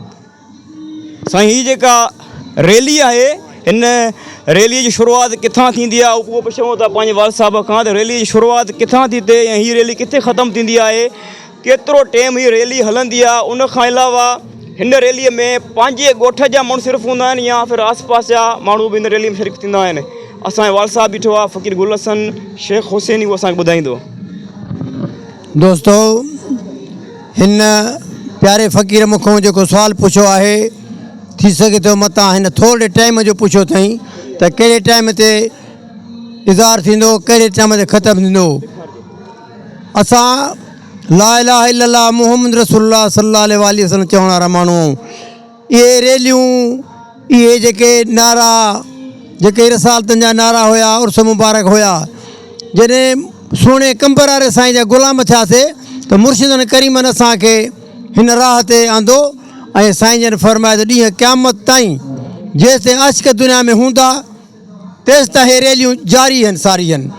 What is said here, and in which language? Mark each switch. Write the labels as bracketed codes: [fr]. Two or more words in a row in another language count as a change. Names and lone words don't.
[sd] साईं, हीअ जेका रैली आहे, हिन रैलीअ जी शुरूआति किथां थींदी आहे, उहो पुछूं था पंहिंजे वाल साहिब खां त रैली जी शुरूआति किथां थी थिए ऐं हीअ रैली किथे ख़तमु थींदी आहे, केतिरो टाइम हीअ रैली हलंदी आहे। उन खां अलावा हिन रैलीअ में पंहिंजे ॻोठ जा माण्हू सिर्फ़ु हूंदा आहिनि या फिर आसपास जा माण्हू बि हिन रैली में शरीक थींदा आहिनि? असांजो वाल साहिब बीठो आहे, फ़कीर गुल हसन शेख हुसैनी, उहो असांखे ॿुधाईंदो। दोस्तो, हिन प्यारे फ़क़ीर मूंखां जेको सुवालु पुछियो आहे, थी सघे थो मतां हिन थोरे टाइम जो पुछियो अथई त कहिड़े टाइम ते इज़हार थींदो, कहिड़े टाइम ते ख़तमु थींदो। असां [ar] لا إله إلا الله محمد رسول الله صلى الله عليه وسلم [sd] चवण वारा माण्हू, इहे रैलियूं, इहे जेके नारा, जेके रसालतनि जा नारा हुया, उर्स मुबारक हुया, जॾहिं सुहिणे कंबर वारे साईं जा ग़ुलाम थियासीं त मुर्शिदनि करीमनि असांखे हिन राह ते आंदो ऐं साईं जन फरमाए त ॾींहं क़यामत ताईं जेसिताईं आशिक़ दुनिया में हूंदा तेसिताईं हे रैलियूं जारी आहिनि, सारी आहिनि।